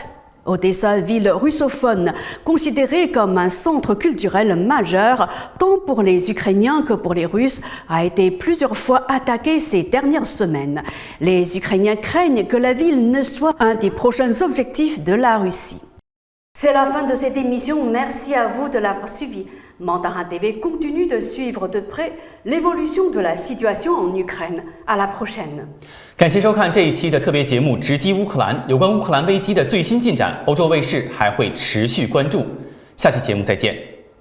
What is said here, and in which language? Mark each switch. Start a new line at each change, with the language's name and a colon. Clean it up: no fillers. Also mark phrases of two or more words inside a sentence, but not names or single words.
French: Odessa, ville russophone, considérée comme un centre culturel majeur, tant pour les Ukrainiens que pour les Russes, a été plusieurs fois attaquée ces dernières semaines. Les Ukrainiens craignent que la ville ne soit un des prochains objectifs de la Russie. C'est la fin de cette émission, merci à vous de l'avoir suivi. Mandarin TV continue de suivre de près l'évolution de la situation en Ukraine. À la prochaine.
Chinese: 感谢收看这一期的特别节目《直击乌克兰》，有关乌克兰危机的最新进展，欧洲卫视还会持续关注。下期节目再见。